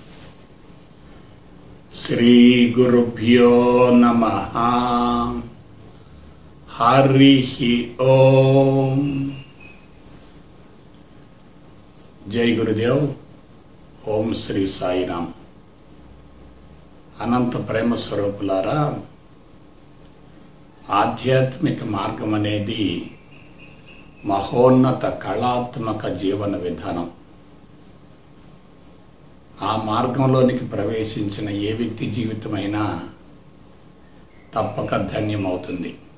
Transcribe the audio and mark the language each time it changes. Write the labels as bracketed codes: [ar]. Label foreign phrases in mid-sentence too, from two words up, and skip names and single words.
[sa] श्री गुरुभ्यो नमः। हरिः ओम। जय गुरुदेव। ओम श्री साईराम। [te] అనంత ప్రేమ స్వరూపులారా, ఆధ్యాత్మిక మార్గం అనేది మహోన్నత కళాత్మక జీవన విధానం. ఆ మార్గంలోనికి ప్రవేశించిన ఏ వ్యక్తి జీవితమైనా తప్పక ధన్యమవుతుంది.